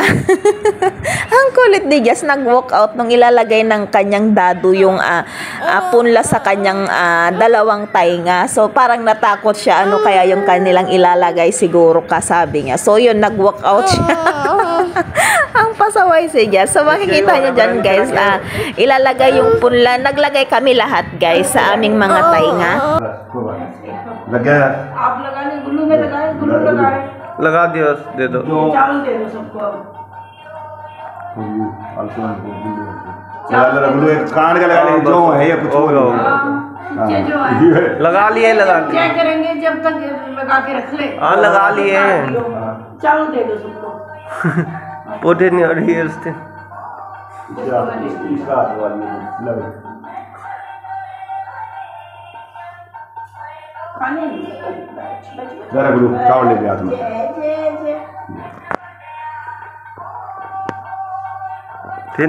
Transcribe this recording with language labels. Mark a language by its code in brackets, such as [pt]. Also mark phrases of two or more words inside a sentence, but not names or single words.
[tl] Ang kulit ni Jazz, nag-walk out nung ilalagay ng kanyang dadu yung punla sa kanyang dalawang tainga. So, parang natakot siya, ano kaya yung kanilang ilalagay siguro kasabi niya. So, yun, nag-walk out siya. Ang pasaway si Jazz. So, makikita niyo dyan, guys, ilalagay yung punla. Naglagay kami lahat, guys, sa aming mga tainga. [hi] लगा आप लगाने गुल्लू में लगाए गुल्लू लगाए लगा दिया दे दो चावल दे दो सबको लगा गुल्लू एक कान का लगा ले जो है ये कुछ होगा जो है लगा लिए चेक करेंगे जब तक लगा के रख ले हाँ लगा लिए चावल दे दो सबको [en] put in your ears [hi] जरा गुरु चावल ले लिया तुमने फिर